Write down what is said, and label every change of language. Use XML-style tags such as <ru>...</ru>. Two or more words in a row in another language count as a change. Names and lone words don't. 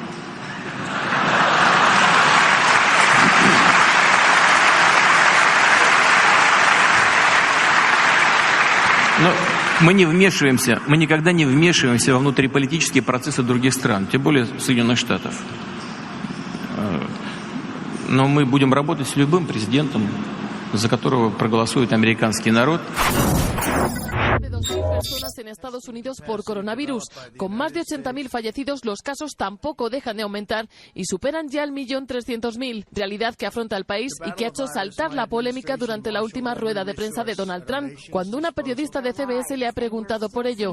<ru>Но мы не вмешиваемся, мы никогда не вмешиваемся во внутриполитические процессы других стран, тем более Соединенных Штатов. Но мы будем работать с любым президентом, за которого проголосует американский народ.</ru> <es>Personas en Estados Unidos por coronavirus. Con más de 80.000 fallecidos, los casos tampoco dejan de aumentar y superan ya el 1.300.000. Realidad que afronta el país y que ha hecho saltar la polémica durante la última rueda de prensa de Donald Trump, cuando una periodista de CBS le ha preguntado por ello.</es>